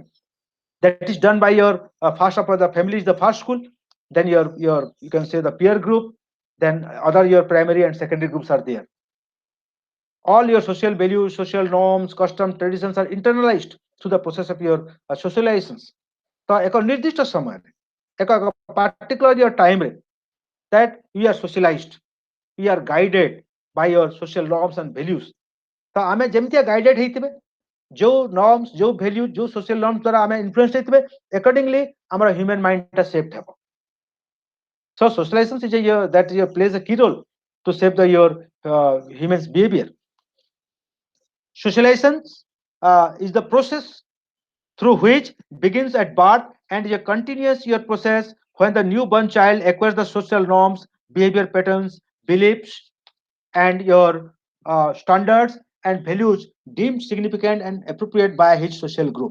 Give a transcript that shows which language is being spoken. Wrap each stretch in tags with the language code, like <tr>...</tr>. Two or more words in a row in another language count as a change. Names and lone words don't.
<en>That is done by your first of all the family is the first school, then your you can say the peer group, then other your primary and secondary groups are there. All your social values, social norms, customs, traditions are internalized through the process of your socializations. So</en> <or>ଏକ ନିର୍ଦ୍ଦିଷ୍ଟ ସମୟରେ ଏକ</or> <en>particular your time ରେ that we are socialized, we are guided by your social norms and values.</en> <or>ତ ଆମେ ଯେମିତିଆ guided ହେଇଥିବେ, जो norms, जो values, जो</or> <en>social norms</en> <or>ଦ୍ୱାରା ଆମେ influence ହେଇଥିବେ, accordingly ଆମର</or> <en>human mind</en> <or>ଟା shaped ହେବ.</or> <en>So socialization is that plays a key role to shape your human's behavior. Socialization is the process through which begins at birth and is a continuous year process when the newborn child acquires the social norms, behavior patterns, beliefs, and your standards and values deemed significant and appropriate by his social group.</en>